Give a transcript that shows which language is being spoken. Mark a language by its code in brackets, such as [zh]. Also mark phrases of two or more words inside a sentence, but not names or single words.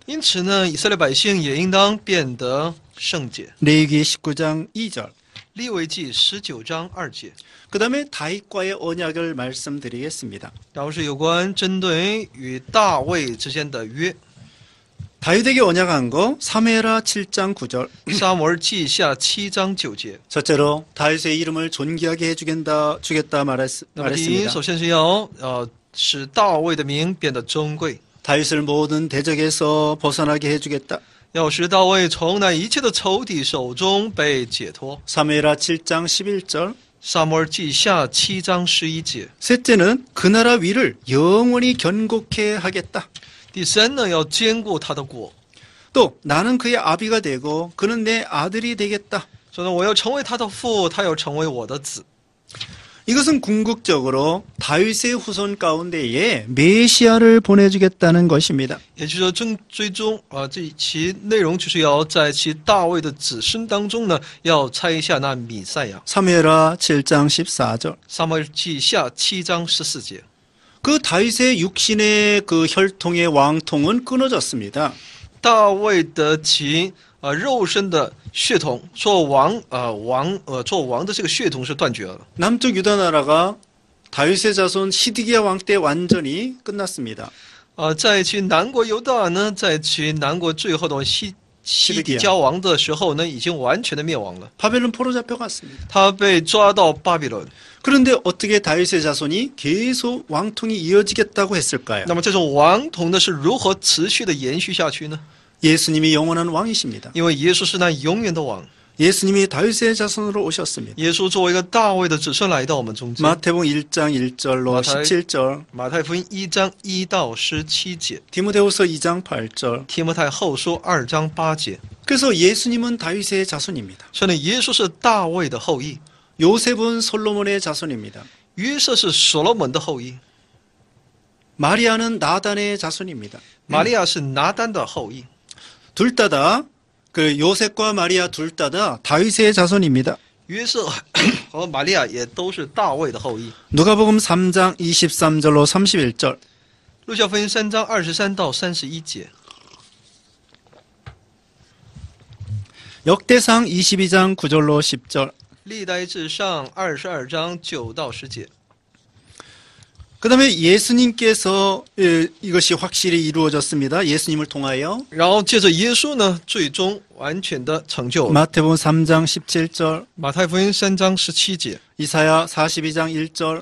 [zh] 因此呢，以色列百姓也应当变得圣洁。 [ko] 레위기 19장 2절. [zh] 利未记19章2节， [ko] 그 다음에 다윗과의 언약을 말씀드리겠습니다. [zh] 然后是有关针对与大卫之間的約。 [ko] 다윗에게 언약한 거 사무엘하 7장 9절. [zh] 撒母耳记下7章9节。 [ko] 첫째로 다윗의 이름을 존귀하게 주겠다 [zh] 那么第一， [ko] 말했습니다. [zh] 首先是要使大卫的名变得尊贵， [ko] 다윗을 모든 대적에서 벗어나게 해주겠다. [zh] 要使大卫从那一切的仇敌手中被解脱。 [ko] 사무엘하 7장 11절. [zh] 撒母耳记下7章11节。 [ko] 셋째는 그 나라 위를 영원히 견고케 하겠다. [zh] 第三呢，要坚固他的果。 [ko] 또 나는 그의 아비가 되고 그는 내 아들이 되겠다. [zh] 所以呢，我要成为他的父，他要成为我的子。 [ko] 이것은 궁극적으로 다윗의 후손 가운데에 메시아를 보내주겠다는 것입니다. [zh] 也就是说，最终这其内容就是要在其大卫的子孙当中呢，要拆下那弥赛亚。 [ko] 사무엘하 7장 14절. [zh] 撒母耳记下7章14节。 [ko] 그 다윗의 육신의 그 혈통의 왕통은 끊어졌습니다. [zh] 大卫的其肉身的血统做王做王的这个血统是断绝了。 [ko] 남쪽 유다 나라가 다윗의 자손 시드기야 왕 때 완전히 끝났습니다. [zh] 在其南国犹大呢，在其南国最后的西底家王的时候呢，已经完全的灭亡了。 [ko] 바벨론 포로 잡혀갔습니다. [zh] 他被抓到巴比伦。 [ko] 그런데 어떻게 다윗의 자손이 계속 왕통이 이어지겠다고 했을까요? [zh] 那么这种王统呢，是如何持续的延续下去呢？ [ko] 예수님이 영원한 왕이십니다. [zh] 因为耶稣是那永远的王。 [ko] 예수님이 다윗의 자손으로 오셨습니다. [zh] 耶稣作为一个大卫的子孙来到我们中间。 [ko] 마태복음 1장 1절로 17절, [zh] 马太福音1章1到17节， [ko] 디모데후서 2장 8절. [zh] 提摩太后书2章8节。 [ko] 그래서 예수님은 다윗의 자손입니다. [zh] 所以呢，耶稣是大卫的后裔， [ko] 요셉은 솔로몬의 자손입니다. [zh] 约瑟是所罗门的后裔， [ko] 마리아는 나단의 자손입니다. [zh] 玛利亚是拿单的后裔。 [ko] 둘 다 그 요셉과 마리아 둘 다 다윗의 자손입니다. [zh] 约瑟和玛利亚也都是大卫的后裔。 [ko] 누가복음 3장 23절로 31절. [zh] 路加福音3章23到31节， [ko] 역대상 22장 9절로 10절. [zh] 历代志上22章9到10节。 [ko] 그 다음에 예수님께서 이것이 확실히 이루어졌습니다. 예수님을 통하여. [zh] 然后借着耶稣呢，最终完全的成就了。 [ko] 마태복음 3장 17절, [zh] 马太福音3章17节， [ko] 이사야 42장 1절,